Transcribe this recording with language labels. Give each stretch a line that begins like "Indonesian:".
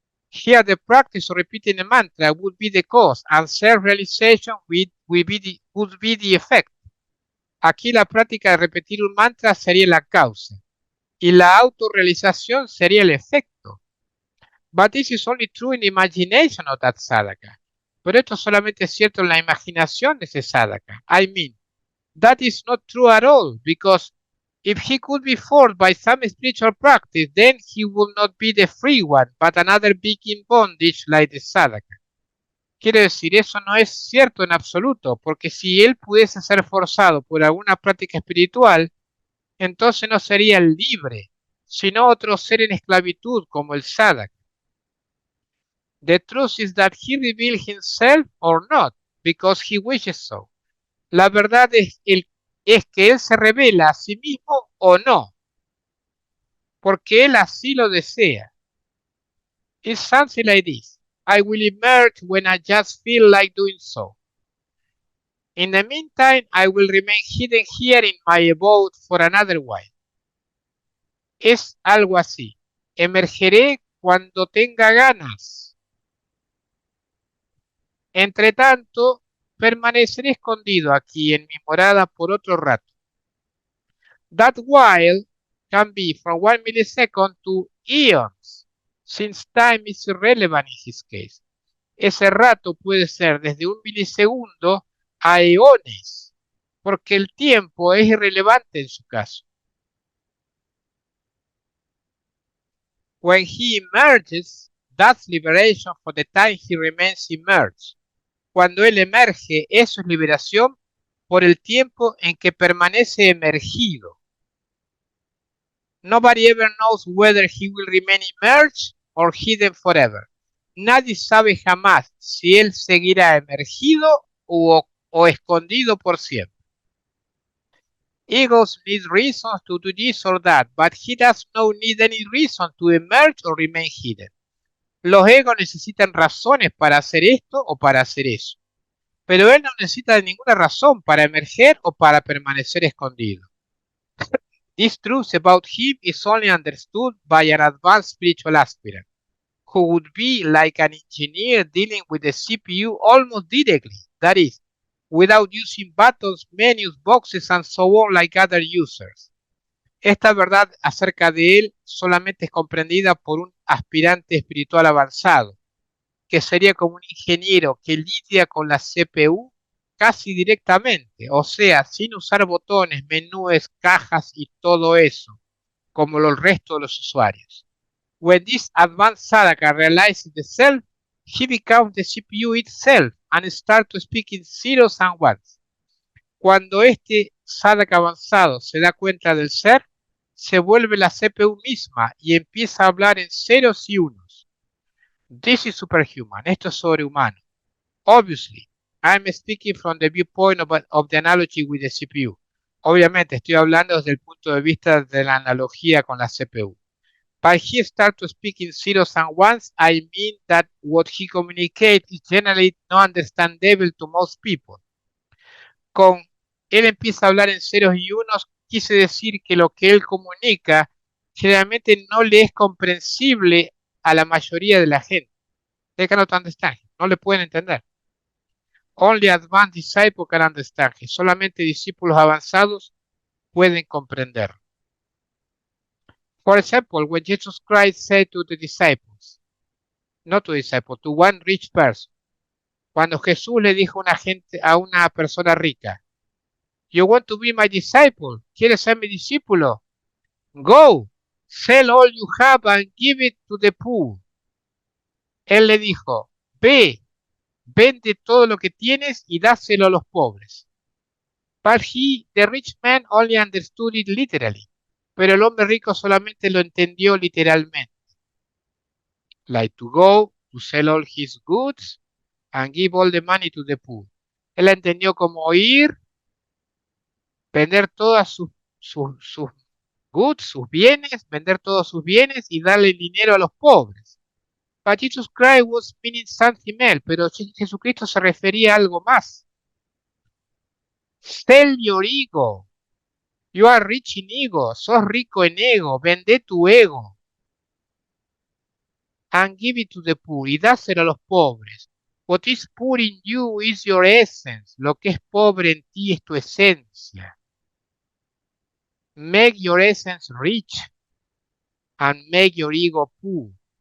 English: Here the practice of repeating the mantra would be the cause and self-realization would be the effect.
Spanish: Aquí la práctica de repetir un mantra sería la causa y la autorrealización sería el efecto.
English: But this is only true in the imagination of that sadhaka.
Spanish: Pero esto solamente es cierto en la imaginación de ese sadhaka.
English: I mean, that is not true at all, because if he could be forced by some spiritual practice, then he would not be the free one, but another being in bondage like the sadhaka.
Spanish: Quiero decir, eso no es cierto en absoluto, porque si él pudiese ser forzado por alguna práctica espiritual, entonces no sería el libre, sino otro ser en esclavitud como el sadhaka.
English: The truth is that he revealed himself or not, because he wishes so.
Spanish: La verdad es que él se revela a sí mismo o no, porque él así lo desea.
English: It's something like this. I will emerge when I just feel like doing so. In the meantime, I will remain hidden here in my abode for another while.
Spanish: Es algo así. Emergeré cuando tenga ganas. Entre tanto, permaneceré escondido aquí en mi morada por otro rato.
English: That while can be from 1 millisecond to eons, since time is irrelevant in his case.
Spanish: Ese rato puede ser desde 1 milisegundo a eones, porque el tiempo es irrelevante en su caso.
English: When he emerges, that's liberation for the time he remains immersed.
Spanish: Cuando él emerge, eso es liberación por el tiempo en que permanece emergido.
English: Nobody ever knows whether he will remain immersed or hidden forever.
Spanish: Nadie sabe jamás si él seguirá emergido o escondido por siempre.
English: Egos need reasons to do this or that, but he does not need any reason to emerge or remain hidden.
Spanish: Los egos necesitan razones para hacer esto o para hacer eso, pero él no necesita de ninguna razón para emerger o para permanecer escondido.
English: This truth about him is only understood by an advanced spiritual aspirant, who would be like an engineer dealing with the CPU almost directly, that is, without using buttons, menus, boxes, and so on like other users.
Spanish: Esta verdad acerca de él solamente es comprendida por un aspirante espiritual avanzado, que sería como un ingeniero que lidia con la CPU casi directamente, o sea, sin usar botones, menús, cajas y todo eso, como el resto de los usuarios.
English: When this advanced Sadaka realizes the self, he becomes the CPU itself and starts to speak in zeros and ones.
Spanish: Cuando este Sadaka avanzado se da cuenta del ser, se vuelve la CPU misma y empieza a hablar en ceros y unos.
English: This is superhuman.
Spanish: Esto es sobrehumano.
English: Obviously, I'm speaking from the viewpoint of the analogy with the CPU.
Spanish: Obviamente, estoy hablando desde el punto de vista de la analogía con la CPU.
English: By he start to speak in zeros and ones, I mean that what he communicates is generally not understandable to most people.
Spanish: Con él empieza a hablar en ceros y unos, quise decir que lo que él comunica generalmente no le es comprensible a la mayoría de la gente.
English: They cannot understand.
Spanish: No le pueden entender.
English: Only advanced disciples can understand.
Spanish: Solamente discípulos avanzados pueden comprender.
English: For example, when Jesus Christ said to the disciples, not to disciples, to one rich person,
Spanish: cuando Jesús le dijo a una persona rica,
English: You want to be my disciple?
Spanish: ¿Quieres ser mi discípulo?
English: Go, sell all you have and give it to the poor.
Spanish: Él le dijo, ve, vende todo lo que tienes y dáselo a los pobres.
English: But the rich man only understood it literally.
Spanish: Pero el hombre rico solamente lo entendió literalmente.
English: Like to go, to sell all his goods and give all the money to the poor.
Spanish: Él la entendió como ir, vender todas sus goods, sus bienes, vender todos sus bienes y darle el dinero a los pobres.
English: But Jesus Christ was meaning something else,
Spanish: pero Jesucristo se refería a algo más.
English: Sell your ego. You are rich in ego.
Spanish: Sos rico en ego. Vende tu ego.
English: And give it to the poor.
Spanish: Y dáselo a los pobres.
English: What is poor in you is your essence.
Spanish: Lo que es pobre en ti es tu esencia.
English: Make your essence rich and make your ego poor.